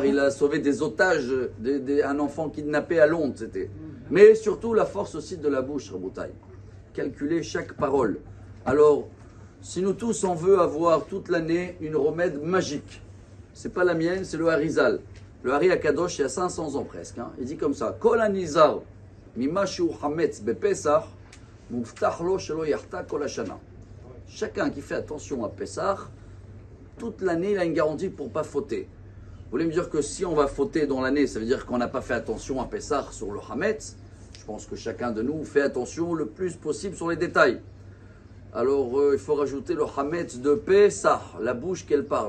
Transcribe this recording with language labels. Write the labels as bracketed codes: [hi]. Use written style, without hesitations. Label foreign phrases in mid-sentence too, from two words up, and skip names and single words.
[fr] Il a sauvé des otages, un enfant kidnappé à Londres, c'était. Mais surtout la force aussi de la bouche, Raboutaï. Calculer chaque parole. Alors, si nous tous on veut avoir toute l'année une remède magique, c'est pas la mienne, c'est le Harizal. Le Hari Akadosh, il y a 500 ans presque. Hein. Il dit comme ça: [he] כל הנזהר ממשהו חמץ בפסח מובטח לו שלא יחטא כל השנה. [fr] Chacun qui fait attention à Pessah, toute l'année il a une garantie pour pas fauter. Vous voulez me dire que si on va fauter dans l'année, ça veut dire qu'on n'a pas fait attention à Pessah sur le Hametz? Je pense que chacun de nous fait attention le plus possible sur les détails. Alors il faut rajouter le Hametz de Pessah, la bouche qu'elle parle.